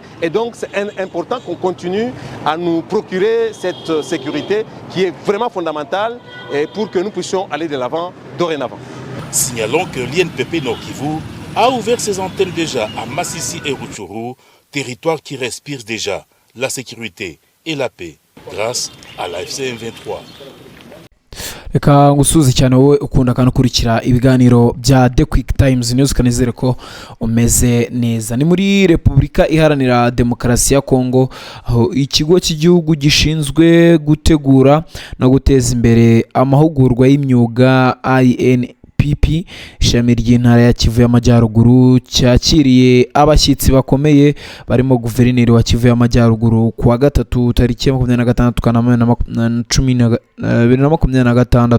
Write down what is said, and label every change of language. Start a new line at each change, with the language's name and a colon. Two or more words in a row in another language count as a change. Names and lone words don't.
French: Et donc, c'est important qu'on continue à nous procurer cette sécurité qui est vraiment fondamentale pour que nous puissions aller de l'avant dorénavant. Signalons que l'INPP Nord Kivu a ouvert ses antennes déjà à Massissi et Rutshuru, territoire qui respire déjà la sécurité et la paix grâce à la FCM23.
Kinyarwanda: Reka ngusuze cyane wowe ukunda kandi ukurikira ibiganiro bya The Quick Times News, kanizere ko umeze neza. Ni muri Repubulika Iharanira Demokarasi ya Kongo, aho ikigo cy'igihugu gishinzwe gutegura no guteza imbere amahugurwa y'imyuga INPP ishami ry'intara ya Kivu y'Amajyaruguru cyakiriye abashyitsi bakomeye barimo guverineri wa Kivu y'Amajyaruguru kuwa gatatu tariki 26 Kanama 2026.